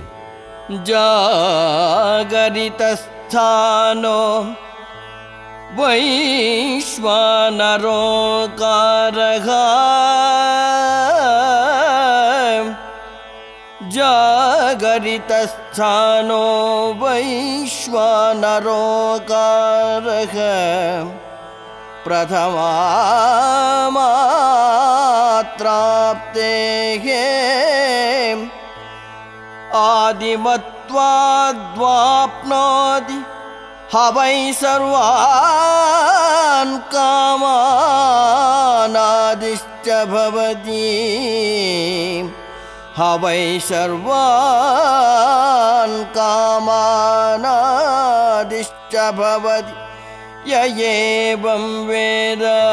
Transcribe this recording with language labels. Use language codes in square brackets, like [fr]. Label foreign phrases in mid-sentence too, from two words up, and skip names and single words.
[sa] ಜಾಗರಿತ ಸ್ಥಾನೋ ವೈಶ್ವಾನರೋಕಾರಃ ಜಾಗರಿತ ಸ್ಥಾನೋ ವೈಶ್ವಾನರೋಕಾರಃ ಪ್ರಥಮಾ ಮಾತ್ರಾಪ್ತೇಃ ಆದಿಮತ್ವಾದ್ವಾಪ್ನೋತಿ हवै सर्वान् कामानादिश्च भवति हवै सर्वान् कामानादिश्च भवति य एवं वेद